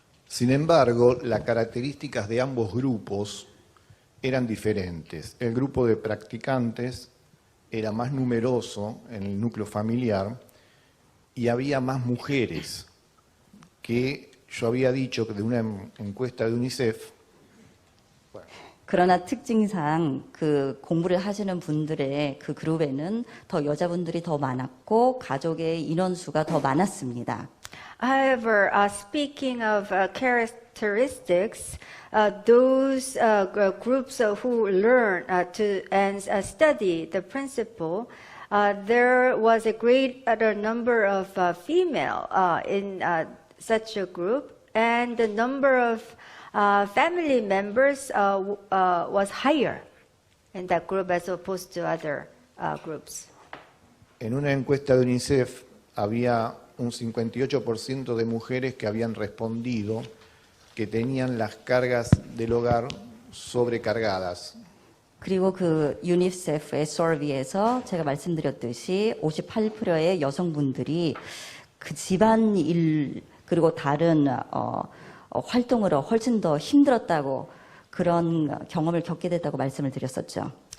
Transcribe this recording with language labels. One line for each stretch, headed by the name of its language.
Spanish: Sin embargo, las características de ambos grupos eran diferentes. El grupo de practicantes era más numeroso en el núcleo familiar y había más mujeres, que yo había dicho que de una encuesta de UNICEF.
Korean: 그러나 특징상 그 공부를 하시는 분들의 그 그룹에는 더 여자분들이 더 많았고 가족의 인원수가 더 많았습니다.
English: However, speaking of characteristics, those groups who learn and study the principle, there was a greater number of female in such a group, and the number of family members was higher in that group as opposed to other groups.
Spanish: En una encuesta de UNICEF había un 58% de mujeres que habían respondido que tenían las cargas del hogar sobrecargadas.
Korean: 그리고 그 유니세프의 서비에서 제가 말씀드렸듯이 58%의 여성분들이 그 집안일 그리고 다른 활동으로 훨씬 더 힘들었다고 그런 경험을 겪게 됐다고 말씀을 드렸었죠.